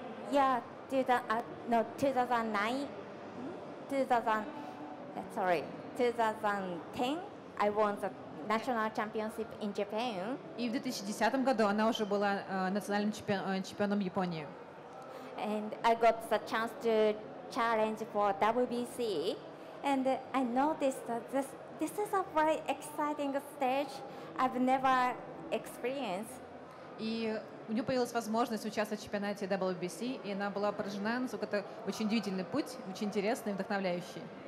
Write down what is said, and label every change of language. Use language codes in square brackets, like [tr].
[en] Yeah, 2009, 2010, I won the national championship in Japan. [ru] И в 2010 году она уже была национальным чемпионом Японии. [en] And I got the chance to challenge for WBC, and I noticed that this is a very exciting stage I've never experienced. [ru] И у нее появилась возможность участвовать в чемпионате WBC, и она была поражена, насколько это очень удивительный путь, очень интересный и вдохновляющий.